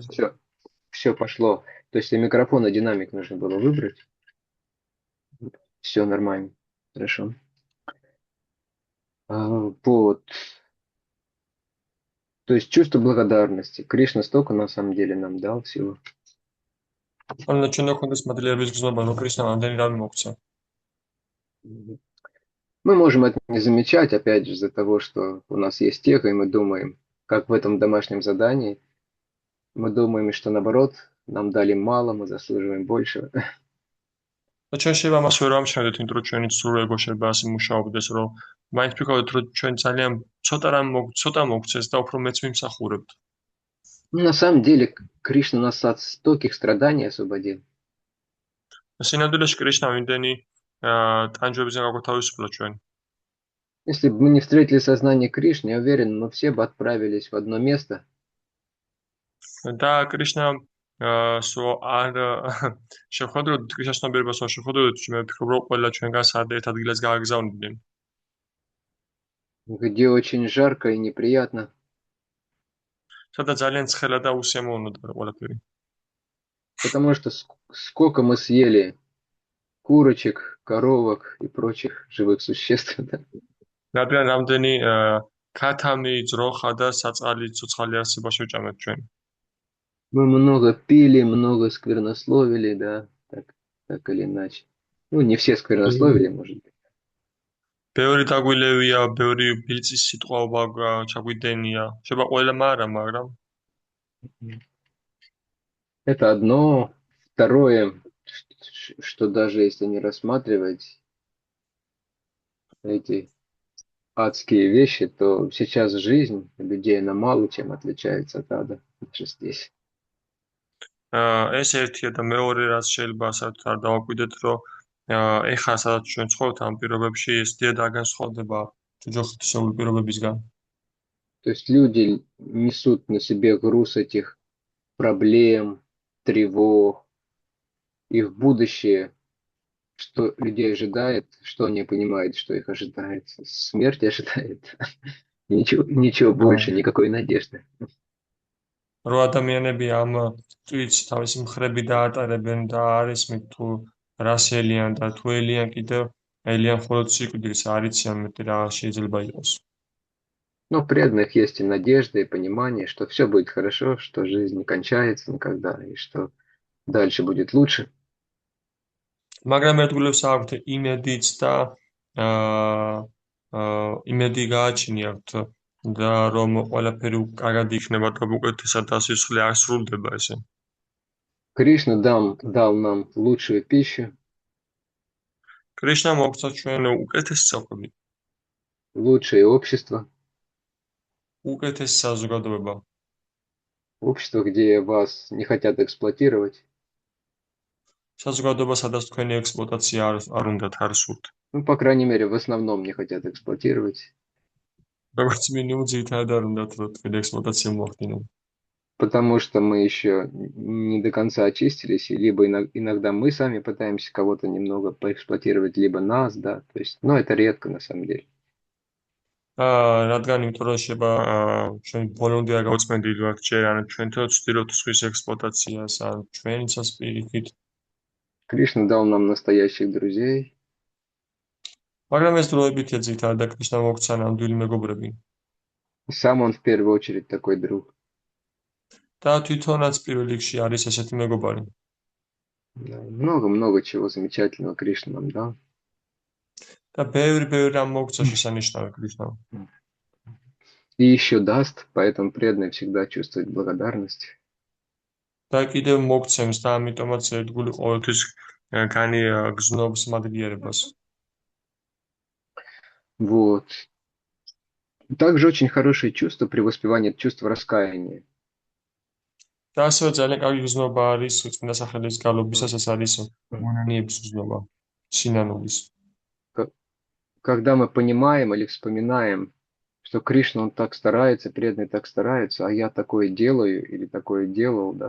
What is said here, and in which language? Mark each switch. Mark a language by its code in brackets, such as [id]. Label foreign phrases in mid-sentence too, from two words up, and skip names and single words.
[ru] все пошло. То есть и микрофон, и динамик нужно было выбрать. Все нормально. Хорошо. Вот. То есть чувство благодарности. Кришна столько на самом деле нам дал всего. [ka] ანუ ჩვენ გვქონდეს მადლიერების გზნობა, რომ კრიშნამ ამდენი რამე მოგცა. [ru] Мы можем это не замечать, опять же, из-за того, что у нас есть эго, и мы думаем, как в этом домашнем задании, мы думаем, что наоборот, нам дали мало, мы заслуживаем большего. [ka] და ჩვენ შეიძლება ამას ვერ ამჩნევდეთ, იმიტომ რომ ჩვენი სულ ეგო შეიძლება ასე მუშაობდეს, რომ მაინც ვფიქრობთ, რომ ჩვენ ძალიან ცოტა მოგცეს და უფრო მეც ვიმსახურებთ. [ru] Ну, на самом деле, Кришна нас от стольких страданий освободил. [ka] სინამდვილეში კრიშნამ იმდენი ტანჯვებისგან გაგვათავისუფლა ჩვენ. [ru] Если бы мы не встретили сознание Кришны, я уверен, мы все бы отправились в одно место. [ka] და კრიშნამ სულ არ შეხვედროთ კრიშნასნობიერებას არ შეხვედროთ, მე ვფიქრობ, რომ ყველა ჩვენგან სად ერთ ადგილას გააგზავნიდნენ. [ru] Где очень жарко и неприятно. [ka] სადაც ძალიან ცხელა და უსიამოვნოა ყველაფერი. [ru] Потому что сколько мы съели курочек, коровок и прочих живых существ. Да? [ka] რადგან რამდენი ქათამი, ძროხა და საწყალი ცოცხალი არსება შევჭამეთ ჩვენ. [ru] Мы много пили, много сквернословили, да, так или иначе. Ну, не все сквернословили, может быть. [ka] ბევრი დაგვილევია, ბევრი ბილწის სიტყვაობა ჩაგვიდენია. შეიძლება ყველამ არა, მაგრამ [ru] Это одно. Второе, что даже если не рассматривать эти адские вещи, то сейчас жизнь людей, она мало чем отличается от ада. Даже здесь. [ka] ეს ერთია და მეორე რაც შეიძლება საერთოდ არ დავაკვირდეთ, რომ ეხლა სადაც ჩვენ ცხოვრობთ ამ პირობებში ეს დიდ არ განსხვავდება ჯოჯოხეთისეული პირობებისგან. [ru] То есть люди несут на себе груз этих проблем, тревог, их будущее, что людей ожидает, что они понимают, что их ожидает. Смерть ожидает. Ничего больше, никакой надежды. [ka] რომ ადამიანები ამ ტვიც თავისი მხრები დაატარებენ და არ ისმით თუ რას ელიან და თუ ელიან კიდევ ელიან მხოლოდ სიკვდილს, არ იციან მეტი რა შეიძლება იყოს. [ru] Но у преданных есть и надежда, и понимание, что все будет хорошо, что жизнь не кончается никогда, и что дальше будет лучше. [ka] მაგრამ ერთგულებს აქვთ იმედიც და იმედი გააჩნიათ და რომ ყველაფერი კარგად იქნება და უკეთესად და სიცოცხლე არ სრულდება ესე. [ru] Кришна дал нам лучшую пищу, [ka] კრიშნა მოგცა ჩვენ უკეთეს საკვები, [ru] лучшее общество, [ka] უკეთეს საზოგადოება, [ru] общество, где вас не хотят эксплуатировать. [ka] საზოგადოება, სადაც თქვენი ექსპლუატაცია არ უნდათ, არ სურთ. [ru] Ну, по крайней мере, в основном не хотят эксплуатировать. [ka] როგორც მინიმუმ ძირითადად არ უნდათ, რომ თქვენი ექსპლუატაცია მოახდინონ. [ru] Потому что мы еще не до конца очистились, и либо иногда мы сами пытаемся кого-то немного поэксплуатировать, либо нас, да, то есть, но это редко на самом деле. [ka] რადგან იმიტომ რომ შეიძლება ჩვენ ბოლომდე არ გავწმენდით ვართ ჯერ ან ჩვენ ვცდილობთ სხვის ექსპლუატაციას ან ჩვენიცას პირიქით [ru] Кришна дал нам настоящих друзей. [ka] მაგრამ ეს დროებითია ძირითადად და კრიშნა მოგცა ნამდვილი მეგობრები [ru] И сам он в первую очередь такой друг. [ka] და თვითონაც პირველ რიგში არის ესეთი მეგობარი [ru] Да, много-много чего замечательного Кришна нам дал. [ka] და ბევრი რამ მოგცა შესანიშნავი კრიშნამ [ru] И еще даст, поэтому преданный всегда чувствует благодарность. [ka] და კიდევ მოგცემს და ამიტომაც ერთგული ყოველთვის გზნობს მადლიერებას [ru] Вот. Также очень хорошее чувство при воспевании — это чувство раскаяния. [ka] და ასევე ძალიან კარგი გზნობა არის წმინდა სახელის გალობისას ეს არის მონანიების გზნობა სინანულის [ru] Когда мы понимаем или вспоминаем, что Кришна, он так старается, преданный так старается, а я такое делаю или такое делал, да?